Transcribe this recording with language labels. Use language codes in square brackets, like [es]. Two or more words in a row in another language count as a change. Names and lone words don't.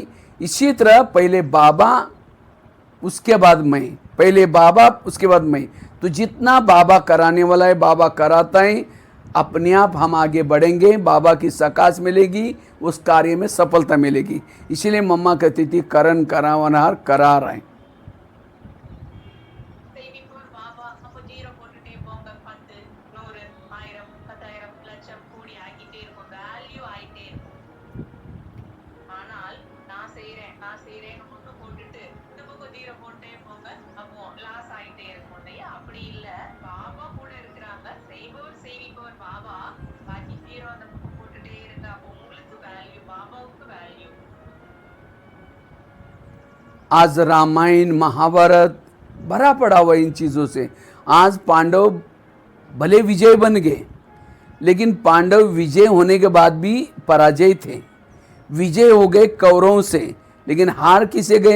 [hi] इसी तरह पहले बाबा उसके बाद मैं, पहले बाबा उसके बाद मैं। तो जितना बाबा कराने वाला है, बाबा कराता है, अपने आप हम आगे बढ़ेंगे, बाबा की सकाश मिलेगी, उस कार्य में सफलता मिलेगी। इसीलिए मम्मा कहती थी करण करावनहार करार है। [ta] செய்விப்போர் பாபா அப்போ 0 போட்டுட்டே போங்க. 10, 100, 1000, 10,000, லட்சம், கோடி ஆகிட்டே இருக்கும். வேல்யூ ஆயிட்டே இருக்கும். ஆனால் நான் செய்றேன்னு மட்டும் போட்டுட்டு இந்த பக்கம் 0 போட்டே போங்க. அப்போ லாஸ் ஆயிட்டே இருக்கும் இல்லையா? அப்படி இல்ல. பாபா கூட இருக்கிறாங்க. செய்விப்பவர் பாபா. பாக்கி 0 அந்த பக்கம் போட்டுட்டே இருங்க. அப்போ உங்களுக்கு வேல்யூ, பாபாவுக்கு வேல்யூ. [hi] आज रामायण महाभारत भरा पड़ा हुआ इन चीज़ों से। आज पांडव भले विजय बन गए, लेकिन पांडव विजय होने के बाद भी पराजय थे। विजय हो गए कौरवों से, लेकिन हार किसे गए?